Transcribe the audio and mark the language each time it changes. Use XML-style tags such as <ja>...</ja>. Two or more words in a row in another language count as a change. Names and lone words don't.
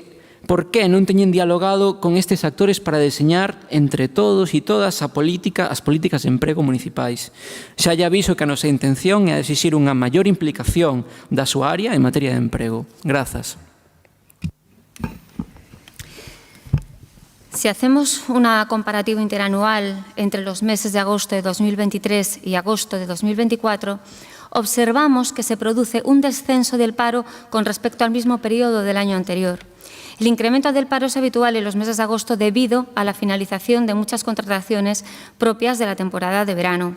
<gl>Porque Por que non teñen dialogado con estes actores para deseñar entre todos e todas as políticas de emprego municipais? Xa lle aviso que a nosa intención é exixir unha maior implicación da súa área en materia de emprego. Grazas.</gl> <es>Si hacemos una comparativa interanual entre los meses de agosto de 2023 y agosto de 2024, observamos que se produce un descenso del paro con respecto al mismo periodo del año anterior. El incremento del paro es habitual en los meses de agosto debido a la finalización de muchas contrataciones propias de la temporada de verano.</es>